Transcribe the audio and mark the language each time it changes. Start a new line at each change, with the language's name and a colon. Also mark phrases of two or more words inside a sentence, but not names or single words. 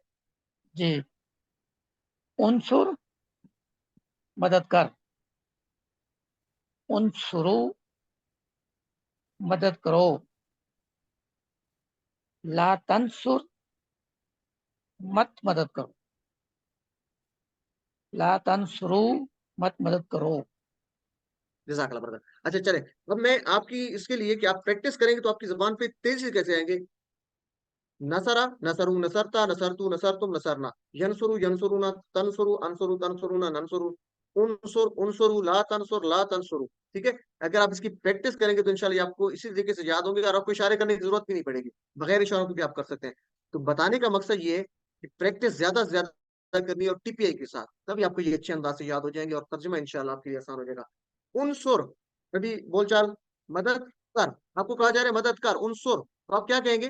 Hindi: जी, उनसुर मदद कर, उनसुरु मदद करो,
Arabic: لا تنصر
Hindi: मत मदद करो,
Arabic: لا تنصرُ
Hindi: मत मदद करो। जज़ाकल्लाह ब्रदर। अच्छा चले, अब मैं आपकी इसके लिए कि आप प्रैक्टिस करेंगे तो आपकी जुबान पे तेजी से कैसे आएंगे,
Arabic: نصرا نصروا نصرتَ نصرتُ نصرتم نصرنا، ينصرُ ينصرونا، تنصرُ أنصرُ تنصرونا ننصرُ، انصر انصروا لا تنصرُ.
Hindi: ठीक है, अगर आप इसकी प्रैक्टिस करेंगे तो इंशाल्लाह ये आपको इसी तरीके से याद होंगे और आपको इशारे करने की जरूरत भी नहीं पड़ेगी, बगैर इशारों के भी आप कर सकते हैं। तो बताने का मकसद ये है कि प्रैक्टिस ज्यादा से ज्यादा करनी है और टीपीआई के साथ, तभी आपको ये अच्छे अंदाज से याद हो जाएंगे और तर्जुमा इंशाल्लाह आपके लिए आसान हो जाएगा। उनसुर, अभी बोलचाल, मदद कर, आपको कहा जा रहा है मदद कर, उनसुर, तो आप क्या कहेंगे?